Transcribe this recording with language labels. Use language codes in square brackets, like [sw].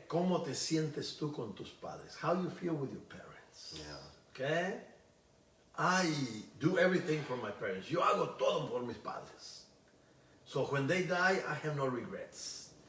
[es] ¿Cómo te sientes tú con tus padres? [en] How you feel with your parents? Yeah. Okay? I do everything for my parents. [es] Yo hago todo por mis padres. [en] So when they die, I have no regrets.